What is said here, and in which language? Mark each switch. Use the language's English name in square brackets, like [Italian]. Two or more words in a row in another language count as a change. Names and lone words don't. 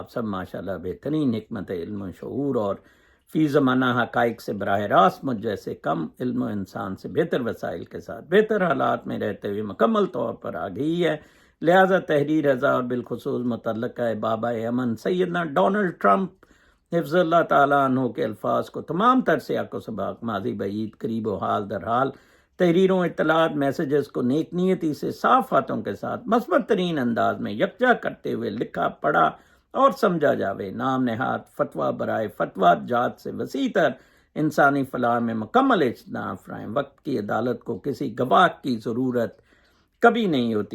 [Urdu] آپ سب ماشاءاللہ بہترین حکمت علم و شعور اور فی زمانہ حقائق سے براہ راست مجھ جیسے کم علم و انسان سے بہتر وسائل کے ساتھ بہتر حالات میں رہتے ہوئے مکمل طور پر آگئی ہے۔ لہذا تحریر رضا اور بالخصوص متعلقہ بابا امن سیدنا ڈونلڈ ٹرمپ حفظ اللہ تعالیٰ عنہ کے الفاظ کو تمام تر سیاق و سباق ماضی بعید قریب و حال در حال تحریروں اطلاعات میسیجز کو نیک نیتی سے صاف ہاتھوں کے ساتھ مثبت ترین انداز میں یکجا کرتے ہوئے لکھا پڑھا اور سمجھا جاوے۔ نام نہاد فتویٰ برائے فتویٰ جات سے وسیع تر انسانی فلاح میں مکمل اجتناب فرمائیں۔ وقت کی عدالت کو کسی گواہ کی ضرورت کبھی نہیں ہوتی۔